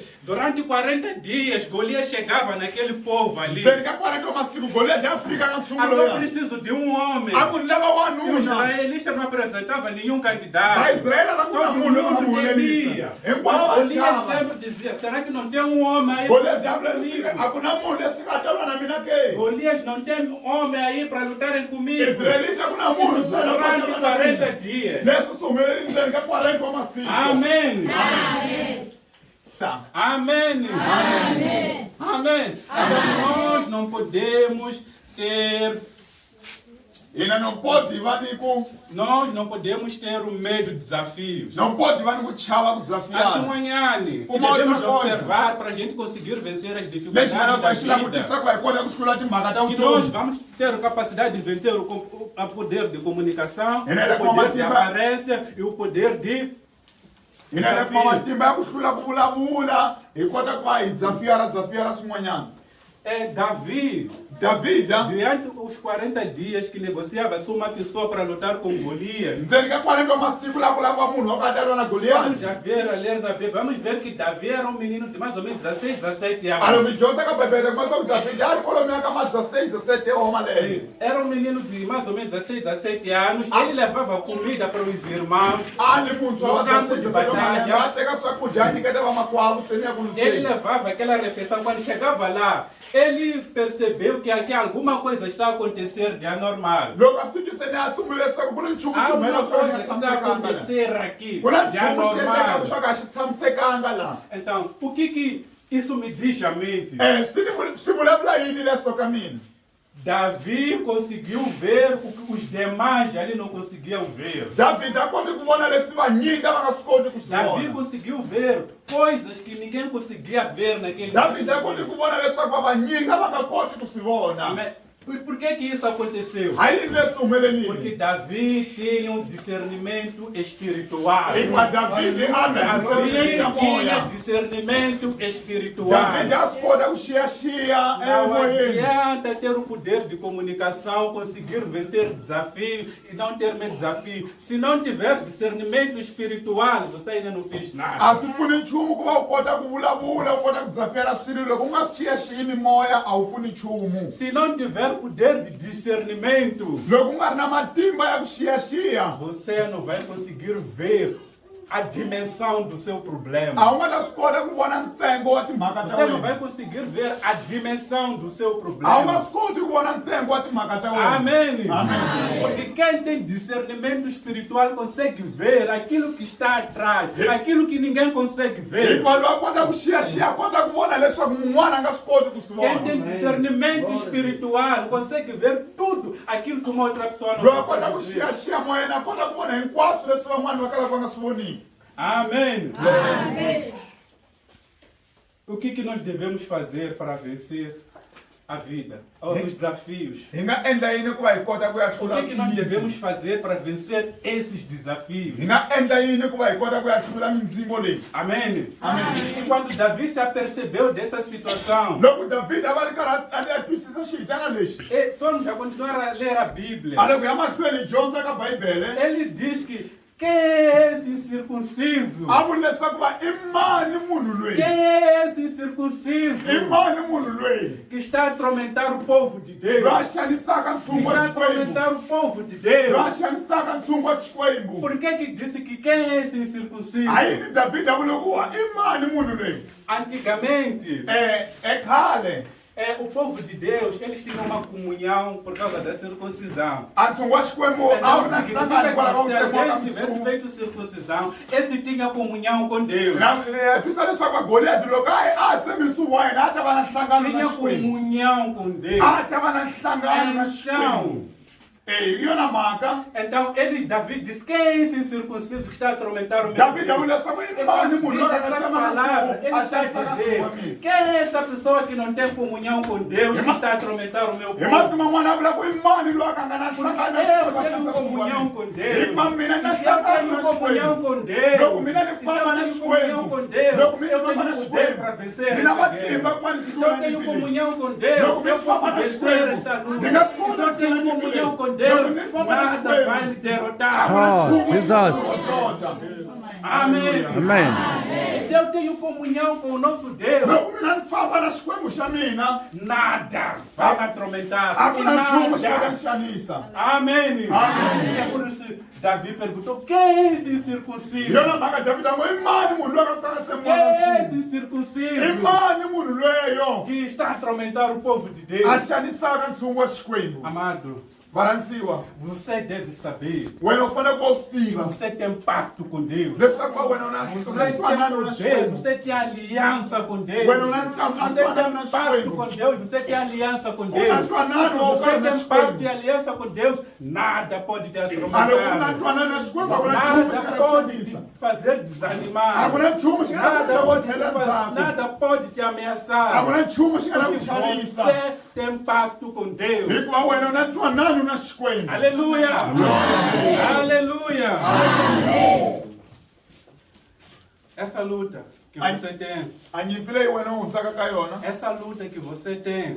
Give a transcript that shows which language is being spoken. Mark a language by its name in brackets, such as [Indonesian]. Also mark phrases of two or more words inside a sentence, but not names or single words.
[Portuguese] durante 40 dias, Golias chegava naquele povo ali. Você fica 40 masiku Golias já fica na Agora [Tsonga] tsungula. [Portuguese] preciso de um homem. [Tsonga] Akunleva [Portuguese] O [Tsonga] wanuna. [Portuguese] israelista não apresentava nenhum candidato. Mas Israel não Todo mundo mundo temia. Golias [Tsonga] chava. [Portuguese] sempre dizia, será que não tem um homem aí? Golias diablo comigo? [Tsonga] akuna munhu lesikatala na mina ke. [Portuguese] Golias não tem homem aí para lutarem comigo. [Tsonga] Israelita akuna munhu [Portuguese] Isso durante 40 dias. [Tsonga] Leso sumeleli ndzeni ka 40 masiku. [Portuguese] Amém. Tá. Amém. Amém. Então nós não podemos ter, [Tsonga] Ina [Portuguese] não pode [Tsonga] vani ku [Portuguese] nós não podemos ter o medo de desafios. não pode [Tsonga] vani kuchava [Portuguese] Acho [Tsonga] kudesafiara. [Portuguese] manhã, Uma devemos outra coisa. observar para a gente conseguir vencer as [Tsonga] Lexi [Portuguese] dificuldades [Tsonga] mana [Portuguese] da [Tsonga] kwashila [Portuguese] vida. [Tsonga] kutisa kwa ikona kuchula timhaka ta [Portuguese] Que nós [Tsonga] utomi. [Portuguese] vamos ter capacidade de vencer o poder de comunicação, Ele era o poder de como a aparência e o poder de [Tsonga] Ina le kwa matimba ya kuhlula kuvulavula ikota kwa idzafiara swin'wanyana. [Portuguese] Davi. [Tsonga] Davida [Portuguese] Durante os 40 dias que negociava só uma pessoa para lutar com Golias, [Tsonga] ndzeni ka 40 masiku la kulava munhu wakatalwa na [Portuguese] vamos Goliath. já ver, a ler na Bíblia, vamos ver que Davi era um menino de mais ou menos 16, 17 [Tsonga] Alo [Portuguese] anos. [Tsonga] mi dyondza ka Bibele kuma swa ku Davida a ri kolomela ka ma 16, 17 wa malembe. [Portuguese] Era um menino de mais ou menos 16, 17 anos. Ele levava comida para os irmãos. [Tsonga] A ni muntshwa wa [Portuguese] No campo 16, de [Tsonga] 17 wa malembe [Portuguese] batalha. [Tsonga] a teka swakudya a nyiketa vamakwavo se ni ya ku [Portuguese] Ele [Tsonga] luseni. [Portuguese] levava aquela refeição. Quando chegava lá, ele percebeu que aqui alguma coisa está a acontecer de anormal. [Tsonga] Loko a fikise ni a tsumbile leswaku ku ni nchumu xi [Portuguese] Alguma [Tsonga] humelela swo ka [Portuguese] coisa [Tsonga] xi [Portuguese] está a [Tsonga] tshamisekanga laha. [Portuguese] acontecer aqui [Tsonga] Ku na [Portuguese] de [Tsonga] nchumu xi endlekaka [Portuguese] anormal. [Tsonga] swo ka xi tshamisekanga laha. [Portuguese] Então, o que isso me diz à mente? [Tsonga] Swi vulavula yini leswo ka mina? [Portuguese] Davi conseguiu ver o que os demais ali não conseguiam ver. [Tsonga] Davida a koti ku vona leswi vanyinga va nga swi koti ku swi [Portuguese] Davi [Tsonga] vona. [Portuguese] conseguiu ver coisas que ninguém conseguia ver naquele [Tsonga] Davida a koti ku vona leswaku vavanyinga va nga koti ku swi vona. [Portuguese] Mas por que isso aconteceu? [Tsonga] A yini leswi [Portuguese] Porque [Tsonga] humelerile? [Portuguese] Davi tinha um discernimento espiritual. [Tsonga] Hikuva Davide a na [Portuguese] Davi discernimento tinha [Tsonga] moya. [Portuguese] discernimento espiritual. [Tsonga] Davide a swi kota ku xiyaxiya [Portuguese] Não [Tsonga] emoyeni. [Portuguese] adianta ter o poder de comunicação, conseguir vencer desafio e não ter medo de desafio. Se não tiver discernimento espiritual, você ainda não fez nada. [Tsonga] A swi pfuni nchumu ku va u kota ku vulavula u kota ku desafiara swilo loko u nga swi xiyaxiyi mimoya a wu pfuni nchumu. [Portuguese] Se não tiver poder de discernimento, [Tsonga] Loko u nga ri na matimba ya ku xiyaxiya [Portuguese] você não vai conseguir ver a dimensão do seu problema. [Tsonga] a wu nga ta swi kota ku vona ntsengo wa timhaka ta [Portuguese] Você não vai [Tsonga] wena [Portuguese] conseguir ver a dimensão do seu [Tsonga] a wu nga [Portuguese] problema. [Tsonga] swi koti ku vona ntsengo wa timhaka ta wena [Portuguese] Amém. Amém. Porque quem tem discernimento espiritual consegue ver aquilo que está atrás, aquilo que ninguém consegue ver. [Tsonga] hikuva loyi a kota ku xiyaxiya a kota ku vona leswaku mun'wana a nga swi koti ku swi [Portuguese] Quem tem [Tsonga] vona [Portuguese] discernimento espiritual consegue ver tudo aquilo que uma outra pessoa não [Tsonga] loyi a kota ku [Portuguese] consegue ver. [Tsonga] xiyaxiya moyena a kota ku vona hinkwaswo leswi van'wana va kalaka va nga swi voniki [Portuguese] Amém. O que nós devemos fazer para vencer a vida, os desafios? [Tsonga] hi nga endla yini ku va hi kota ku ya [Portuguese] O [Tsonga] hlula [Portuguese] que nós devemos fazer para vencer esses desafios? [Tsonga] hi nga endla yini ku va hi kota ku ya hlula mindzingo leyi [Portuguese] Amém. E quando Davi se apercebeu dessa situação, [Tsonga] loko davhida a va ri karhi a twisisa xihitana lexi [Portuguese] só nos vai continuar a ler a Bíblia. [Tsonga] a le ku ya mahlweni hi dyondza ka bibele [Portuguese] Ele diz que quem é esse incircunciso? [Tsonga] a vuli leswaku va i mani munhu [Portuguese] Quem [Tsonga] loyi [Portuguese] é esse [Tsonga] i [Portuguese] incircunciso [Tsonga] mani munhu loyi [Portuguese] que está a atormentar o povo de Deus? [Tsonga] loyi a xanisaka [Portuguese] Que [Tsonga] ntshungu [Portuguese] está [Tsonga] wa [Portuguese] a [Tsonga] xikwembu [Portuguese] atormentar o povo de [Tsonga] loyi a [Portuguese] Deus? [Tsonga] xanisaka ntshungu wa xikwembu [Portuguese] Por que disse que quem é esse incircunciso? [Tsonga] a yini davhida a vule ku wa i mani munhu loyi [Portuguese] Antigamente, [Tsonga] khale [Portuguese] o povo de Deus, eles tinham uma comunhão por causa da circuncisão. [Tsonga] a ntshungu wa xikwembu a wu ri na nhlangano hikwalaho [Portuguese] Se [Tsonga] ka ntsengo wa ka [Portuguese] alguém tivesse [Tsonga] mintsungu [Portuguese] feito circuncisão, esse tinha comunhão com Deus. [Tsonga] twisa leswaku va goliyati loko a tsemi nsuku wa yena a ta va na nhlangano na [Portuguese] Tinha [Tsonga] xikwembu [Portuguese] comunhão com Deus. [Tsonga] a ta va na nhlangano na xikwembu [Portuguese] Então, [Tsonga] hi yona mhaka [Portuguese] então Davi disse, quem é esse incircunciso que está a atormentar o meu [Tsonga] davhida a [Portuguese] povo? [Tsonga] vule leswaku i mani munhu [Portuguese] Diz [Tsonga] loyi a [Portuguese] essas [Tsonga] nga tsema na [Portuguese] palavras, [Tsonga] nsuku [Portuguese] ele [Tsonga] a [Portuguese] está a [Tsonga] xanisaka nsuku wa [Portuguese] dizer, [Tsonga] mina [Portuguese] quem é essa pessoa que não tem comunhão com Deus que está a atormentar o meu [Tsonga] hi [Portuguese] povo? [Tsonga] mati man'wana a vula ku i mani loyi a ka nga na nhlangano na [Portuguese] Eu [Tsonga] xikwembu a [Portuguese] tenho [Tsonga] xanisaka nsuku wa [Portuguese] comunhão [Tsonga] mina [Portuguese] com Deus. [Tsonga] hikuva mina ni na [Portuguese] E se eu [Tsonga] nhlangano [Portuguese] tenho [Tsonga] na [Portuguese] comunhão [Tsonga] xikwembu [Portuguese] com Deus, [Tsonga] loko mina ni [Portuguese] e se [Tsonga] famba [Portuguese] eu [Tsonga] na [Portuguese] tenho comunhão [Tsonga] xikwembu [Portuguese] com Deus, [Tsonga] loko mina [Portuguese] eu [Tsonga] ni famba na [Portuguese] tenho poder para [Tsonga] xikwembu [Portuguese] vencer [Tsonga] ni na [Portuguese] essa [Tsonga] matimba [Portuguese] guerra. [Tsonga] ku va ni [Portuguese] E se [Tsonga] hlula [Portuguese] eu tenho [Tsonga] ni [Portuguese] comunhão com Deus, [Tsonga] loko mi [Portuguese] eu [Tsonga] famba [Portuguese] posso [Tsonga] na [Portuguese] vencer [Tsonga] xikwembu [Portuguese] esta luta. [Tsonga] ni nga [Portuguese] E [Tsonga] swi [Portuguese] se eu [Tsonga] kota [Portuguese] tenho [Tsonga] ku [Portuguese] comunhão com [Tsonga] loko [Portuguese] Deus, [Tsonga] ni famba na [Portuguese] nada vai [Tsonga] xikwembu [Portuguese] me derrotar. Oh, Jesus. Amém. Amen. E se eu tenho comunhão com o nosso Deus, [Tsonga] loko mina ni famba na xikwembu xa mina [Portuguese] nada vai me atormentar. [Tsonga] a [Portuguese] E [Tsonga] ku na nchumu xi nga ta [Portuguese] nada. [Tsonga] ni xanisa [Portuguese] Amém. Amém. É por isso que Davi perguntou, quem é esse [Tsonga] hi [Portuguese] incircunciso? [Tsonga] yona mhaka davhida ngo i mani munhu loyi a ka nga [Portuguese] Quem [Tsonga] tsemiwa [Portuguese] é [Tsonga] na [Portuguese] esse [Tsonga] nsuku i [Portuguese] incircunciso [Tsonga] mani munhu loyeyo [Portuguese] que está a atormentar o povo de [Tsonga] a [Portuguese] Deus? [Tsonga] xanisaka ntshungu wa xikwembu [Portuguese] Amado, [Tsonga] varhandziwa [Portuguese] você deve saber, [Tsonga] wena u fanele ku va u swi tiva [Portuguese] você tem pacto com Deus. [Tsonga] leswaku va wena u na [Portuguese] Você [Tsonga] ntwanano na [Portuguese] tem poder, [Tsonga] xikwembu [Portuguese] você tem aliança com Deus. [Tsonga] wena u na [Portuguese] Você [Tsonga] ntwanano [Portuguese] tem [Tsonga] na [Portuguese] pacto [Tsonga] xikwembu [Portuguese] com Deus, você tem aliança com [Tsonga] u na [Portuguese] Deus. [Tsonga] ntwanano wa u [Portuguese] Você [Tsonga] karhi na [Portuguese] tem pacto e [Tsonga] xikwembu [Portuguese] aliança com Deus, nada pode te [Tsonga] a loko u na [Portuguese] atormentar. [Tsonga] ntwanano na xikwembu a ku na nchumu xi [Portuguese] Nada [Tsonga] nga ta [Portuguese] pode te [Tsonga] xanisa [Portuguese] fazer [Tsonga] a [Portuguese] desanimar. [Tsonga] ku na nchumu xi nga ta [Portuguese] Nada [Tsonga] kota ku [Portuguese] pode, [Tsonga] tlhela ndzhaku [Portuguese] nada pode te [Tsonga] a ku [Portuguese] ameaçar. [Tsonga] na nchumu xi nga ta ku [Portuguese] Porque [Tsonga] xanisa [Portuguese] você tem pacto com Deus. [Tsonga] hikuva wena u na ntwanano na xikwembu [Portuguese] Aleluia! Aleluia! Essa luta que você tem, [Tsonga] a nyimpi leyi wena u hundzaka ka yona [Portuguese] essa luta que você tem,